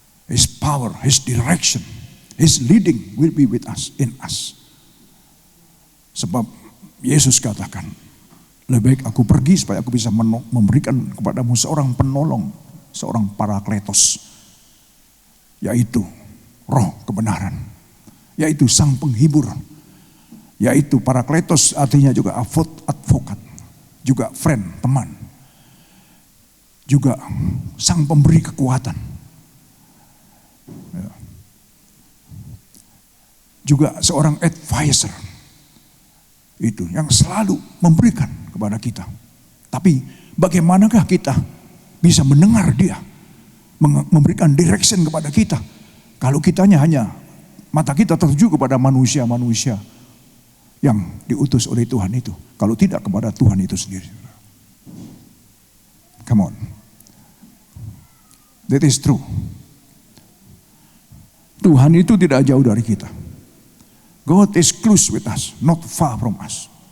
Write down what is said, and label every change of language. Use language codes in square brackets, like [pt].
[en] His power, His direction, His leading will be with us, in us. [id] Sebab Yesus katakan, lebih baik aku pergi supaya aku bisa memberikan kepadamu seorang penolong, seorang parakletos, yaitu roh kebenaran, yaitu sang penghibur, yaitu parakletos, artinya juga advokat, juga friend, teman, juga sang pemberi kekuatan, juga seorang advisor, itu yang selalu memberikan kepada kita. Tapi bagaimanakah kita bisa mendengar dia memberikan direction kepada kita kalau kitanya hanya mata kita tertuju kepada manusia-manusia yang diutus oleh Tuhan itu, kalau tidak kepada Tuhan itu sendiri. [en] Come on, that is true. [id] Tuhan itu tidak jauh dari kita. [en] God is close with us, not far from us.